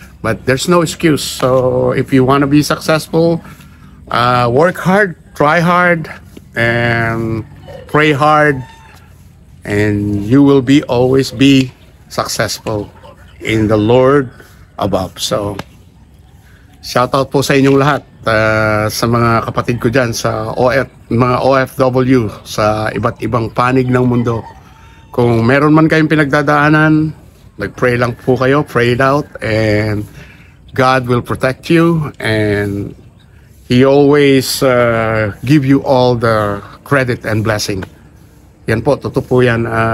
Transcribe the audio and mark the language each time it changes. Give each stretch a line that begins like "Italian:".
English: But there's no excuse. So if you want to be successful, work hard, try hard, and pray hard, and you will always be successful in the Lord above.
Filipino: So shout out po sa inyong lahat, sa mga kapatid ko dyan sa mga OFW sa iba't ibang panig ng mundo. Kung meron man kayong pinagdadaanan, mag-pray lang po kayo,
English: pray it out, and God will protect you, and He always give you all the credit and blessing.
Filipino: Yan po, totoo po yan.